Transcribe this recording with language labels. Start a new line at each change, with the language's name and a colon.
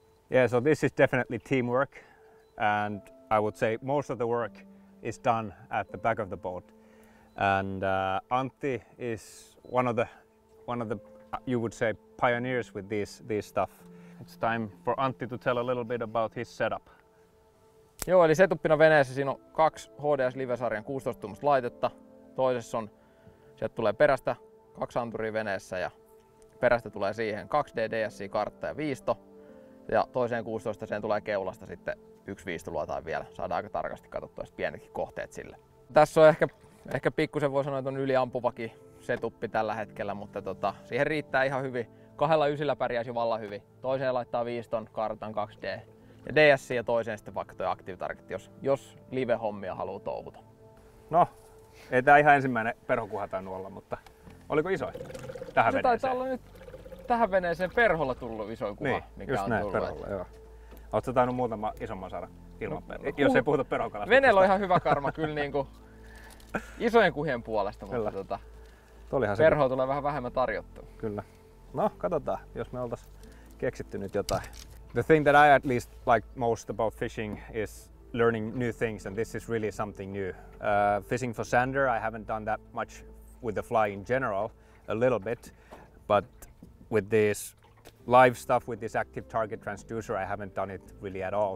English: Yeah, so this is definitely teamwork, and I would say most of the work is done at the back of the boat. And Antti is one of the you would say pioneers with these stuff. It's time for Antti to tell a little bit about his setup.
Finnish: Joo, eli setuppina veneessä siinä on 2 HDS-livesarjan 16-tuumasta laitetta. Toisessa on, sieltä tulee perästä 2 anturia veneessä ja perästä tulee siihen 2D DSI-kartta ja viisto. Ja toiseen 16 tulee keulasta sitten yksi viisto luotaan vielä. Saadaan aika tarkasti katsottua pienetkin kohteet sille. Tässä on ehkä pikkusen voi sanoa, että on yliampuvakin setuppi tällä hetkellä, mutta siihen riittää ihan hyvin. 2 ysillä pärjäisi vallan hyvin. Toiseen laittaa viiston, kartan 2D ja DS ja toiseen sitten vaikka tuo Active Target, jos live-hommia haluaa touhuta. No, ei tää ihan ensimmäinen perhokuha tainnut olla, mutta oliko isoin tähän veneeseen? Taitaa olla nyt tähän veneeseen perholla tullut isoin kuva, niin, mikä just on näin, tullut. perholla, joo. Ootko tainnut muutama isomman saada ilman perhoa? Jos ei puhuta perhokalastuksesta. Veneellä on ihan hyvä karma kyllä niinku isojen kuhien puolesta, mutta perhoa tulee vähän vähemmän tarjottua. Kyllä. No, katsotaan, jos me oltais keksitty nyt jotain.
English: The thing that I at least like most about fishing is learning new things, and this is really something new. Fishing for Zander, I haven't done that much with the fly in general, a little bit, but with this live stuff, with this Active Target transducer, I haven't done it really at all.